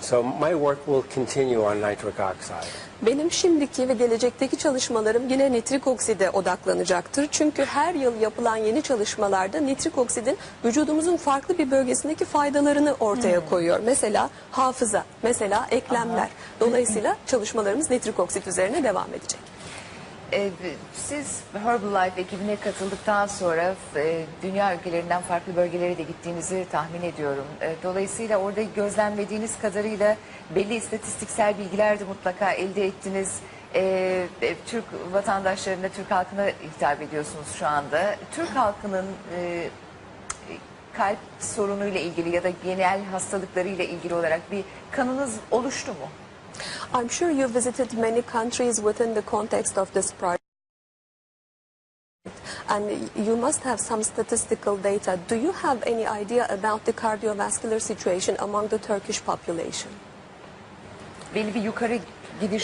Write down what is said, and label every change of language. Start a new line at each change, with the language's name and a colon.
English: So my work will continue on nitric oxide.
Turkish: Benim şimdiki ve gelecekteki çalışmalarım yine nitrik okside odaklanacaktır. Çünkü her yıl yapılan yeni çalışmalarda nitrik oksidin vücudumuzun farklı bir bölgesindeki faydalarını ortaya koyuyor. Mesela hafıza, mesela eklemler. Dolayısıyla çalışmalarımız nitrik oksit üzerine devam edecek. Siz Herbalife ekibine katıldıktan sonra dünya ülkelerinden farklı bölgelere de gittiğinizi tahmin ediyorum. Dolayısıyla orada gözlemlediğiniz kadarıyla belli istatistiksel bilgiler de mutlaka elde ettiniz. Türk vatandaşlarına, Türk halkına hitap ediyorsunuz şu anda. Türk halkının kalp sorunuyla ilgili ya da genel hastalıklarıyla ilgili olarak bir kanınız oluştu mu?
English: I'm sure you visited many countries within the context of this project. And you must have some statistical data. Do you have any idea about the cardiovascular situation among the Turkish population?
Turkish: Belli bir yukarı gidiş